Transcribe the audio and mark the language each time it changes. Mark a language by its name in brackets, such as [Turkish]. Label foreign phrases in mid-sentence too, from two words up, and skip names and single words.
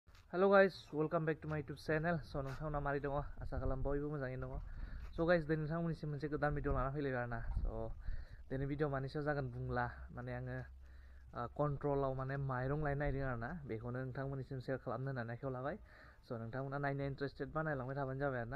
[English] Hello guys, welcome back to my YouTube channel. [Bodo] So नोंथांमोना मारै दङ आसा खालाम बयबो मोजाङैनो दङ. [English] So guys [Bodo] दिनै नोंथांमोननिसिम मोनसे गोदान भिडिअ लाना फैलायबाय आरोना. So दिनै भिडिअ मानि सायाव जागोन बुंला माने आङो कन्ट्रलाव माने माइरं लायनो नागिरदों आरोना. बेखौनो नोंथांमोननिसिम शेयार खालामनो होननानै आखायाव लाबाय. So नोंथांमोना नायनो इन्टारेस्टेड बा नायलांबाय थाबानो जाबाय आरोना.